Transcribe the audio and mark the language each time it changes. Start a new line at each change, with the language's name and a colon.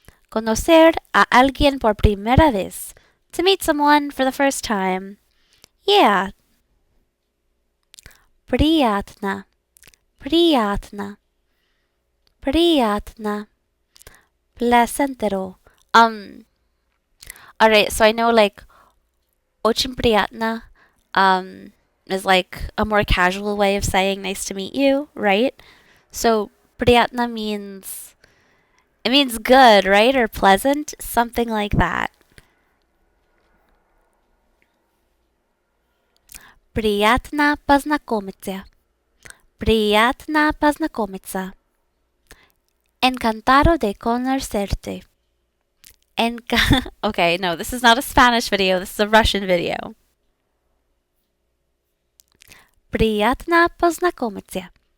Spanish: Conocer a alguien por primera vez.
English: To meet someone for the first time. Yeah.
Russian: Приятно. Приятно. Приятно.
Spanish: Placentero.
English: Alright, so I know like
Russian: очень приятно
English: is like a more casual way of saying nice to meet you, right? So приятно means it means good, right? Or pleasant, something like that.
Russian: Приятно познакомиться. Приятно познакомиться.
Spanish: Encantado de conocerte.
English: Okay, no, this is not a Spanish video. This is a Russian video.
Russian: Приятно познакомиться.